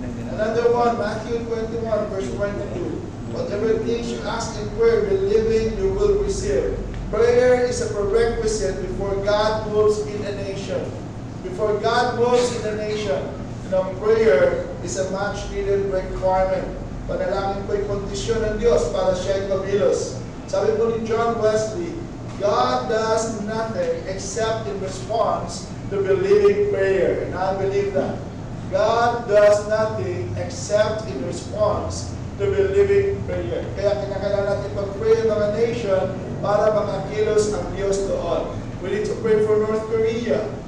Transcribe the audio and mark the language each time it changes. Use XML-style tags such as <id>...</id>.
<en>Another one, Matthew 21, verse 22. Whatever things you ask in prayer, believing you will receive. Prayer is a prerequisite before God moves in a nation. Before God moves in a nation, prayer is a much needed requirement.</en> <tl>Panalangin ko yung kondisyon ng Diyos para siya ay kumilos. Sabi po ni</tl> <en>John Wesley, God does nothing except in response to believing prayer. And I believe that. God does nothing except in response to believing prayer.</en> <tl>Kaya kinakailangan natin mag-pray ng mga nation para makakilos ang Diyos doon.</tl> <en>We need to pray for North Korea.</en>